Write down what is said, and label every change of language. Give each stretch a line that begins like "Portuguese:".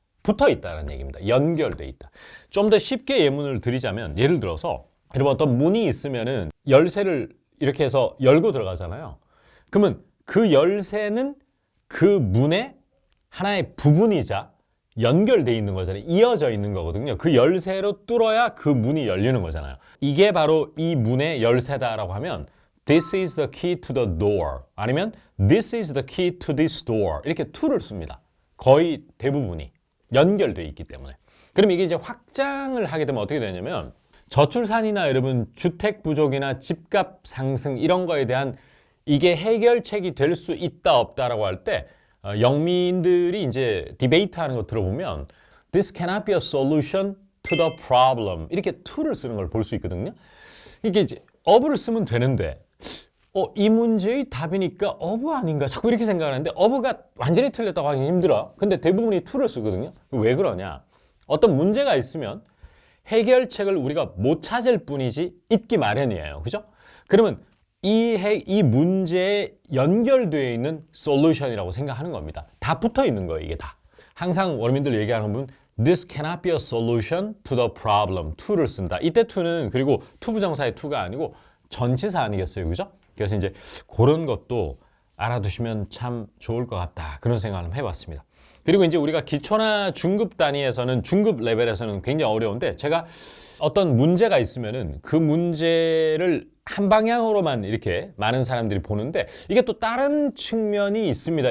Korean: 붙어 있다는 얘기입니다. 연결돼 있다. 좀 더 쉽게 예문을 드리자면 예를 들어서 여러분 어떤 문이 있으면은 열쇠를 이렇게 해서 열고 들어가잖아요. 그러면 그 열쇠는 그 문의 하나의 부분이자 연결돼 있는 거잖아요. 이어져 있는 거거든요. 그 열쇠로 뚫어야 그 문이 열리는 거잖아요. 이게 바로 이 문의 열쇠다라고 하면
English: This is the key to the door
Korean: 아니면
English: This is the key to this door
Korean: 이렇게 to를 씁니다. 거의 대부분이 연결돼 있기 때문에. 그럼 이게 이제 확장을 하게 되면 어떻게 되냐면 저출산이나 여러분 주택 부족이나 집값 상승 이런 거에 대한 이게 해결책이 될 수 있다 없다라고 할 때 영민들이 이제 디베이트 하는 거 들어보면
English: This cannot be a solution to the problem
Korean: 이렇게 to를 쓰는 걸 볼 수 있거든요. 이게 이제 of를 쓰면 되는데 이 문제의 답이니까 of 아닌가 자꾸 이렇게 생각하는데 of가 완전히 틀렸다고 하기 힘들어. 근데 대부분이 to를 쓰거든요. 왜 그러냐? 어떤 문제가 있으면 해결책을 우리가 못 찾을 뿐이지 있기 마련이에요. 그죠? 그러면 이 문제에 연결되어 있는 솔루션이라고 생각하는 겁니다. 다 붙어 있는 거예요, 이게 다. 항상 원어민들 얘기하는 부분
English: This cannot be a solution to the problem.
Korean: to를 쓴다. 이때 to는 그리고 to 부정사의 to가 아니고 전치사 아니겠어요, 그죠? 그래서 이제 그런 것도 알아두시면 참 좋을 것 같다. 그런 생각을 한번 해봤습니다. 그리고 이제 우리가 기초나 중급 단위에서는 중급 레벨에서는 굉장히 어려운데 제가 어떤 문제가 있으면은 그 문제를 한 방향으로만 이렇게 많은 사람들이 보는데 이게 또 다른 측면이 있습니다.